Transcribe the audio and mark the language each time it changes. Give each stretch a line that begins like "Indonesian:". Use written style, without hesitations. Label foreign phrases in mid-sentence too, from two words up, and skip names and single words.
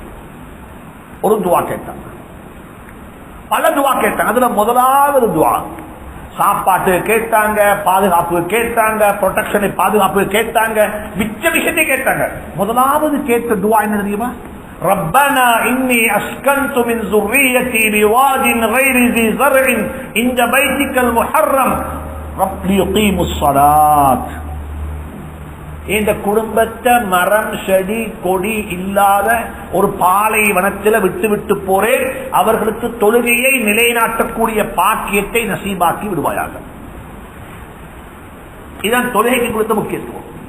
Tamil: ஒரு துவா கேட்டாங்க, பல துவா கேட்டாங்க. அதுல முதலாவது துவா சாப்பாட்டு கேட்டாங்க, பாதுகாப்பு கேட்டாங்க, ப்ரொடெக்ஷனை பாதுகாப்பு கேட்டாங்க, மிச்ச விஷயத்தை கேட்டாங்க. முதலாவது கேட்ட துவா என்ன தெரியுமா?
Arabic: ربنا إني أسكنت من ذُرِّيَّتِي بِوَادٍ غَيْرِ ذِي زَرْعٍ عِندَ بَيْتِكَ الْمُحَرَّمِ لِيُقِيمُوا الصَّلَاةَ.
Tamil: இந்த குடும்பத்தை மரம் செடி கொடி இல்லாத ஒரு பாலைவனத்தில் விட்டு விட்டு போறேன், அவர்களுக்கு தொழுகையை நிலைநாட்டக்கூடிய பாக்கியத்தை நசீபாக்கி விடுவாயாக. இதுதான் தொழுகைக்கு கொடுத்த முக்கியத்துவம்.